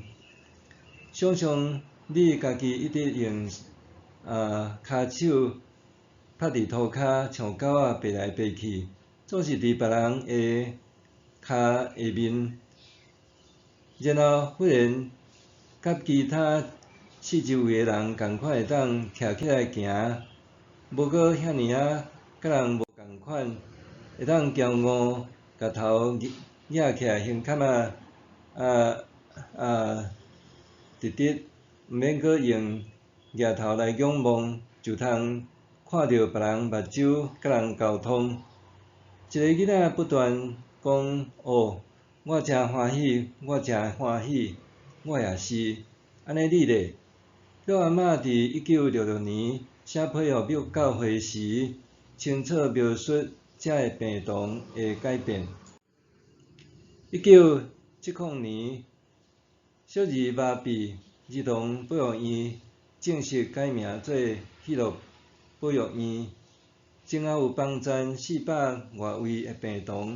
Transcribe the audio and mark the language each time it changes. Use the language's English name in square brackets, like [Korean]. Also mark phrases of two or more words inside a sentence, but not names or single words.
[Min Nan Chinese] 想象你家己一直用骹手拍伫涂骹，像狗仔爬来爬去，总是伫别人的骹下面，然后忽然甲其他四周围的人共款会当徛起来行，无过遐尼甲人无共款，会当骄傲，甲头仰起来，胸坎直直，毋免阁用额头来仰望，就通看到别人目睭，甲人沟通。一个囡仔不断讲：哦，我真欢喜，我真欢喜，我也是。安尼你咧？阮阿嬷伫1966年写批予庙教会时，清楚描述遮个病童的改变。1970年，小儿麻痹儿童保育院正式改名做喜乐保育院，前后有帮赞400外位的病童。